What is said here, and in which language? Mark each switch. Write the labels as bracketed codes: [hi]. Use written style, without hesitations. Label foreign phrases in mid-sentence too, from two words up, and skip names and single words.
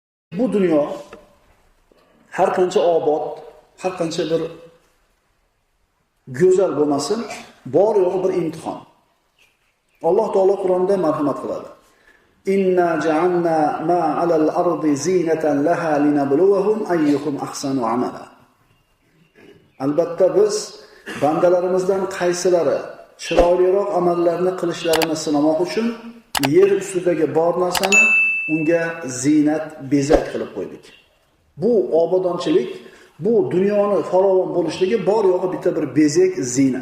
[uz] Bu dunyo har qancha obod, har qancha bir go'zal bo'lmasin, bor yo'g'i bir imtihon. Alloh taolo Qur'onda marhamat qiladi. [ar] إنا جعلنا ما على الأرض زينة لها لنبلوهم أيهم أحسن عملا. [uz] Albatta biz bandalarimizdan qaysilari chiroyliroq amallarni qilishlarini sinamoq uchun yer ustidagi bor narsani unga zinat, bezak qilib qo'ydik. Bu obodonchilik, bu dunyoni farovon bo'lishligi bor yo'g'i bitta bir bezak, zinat.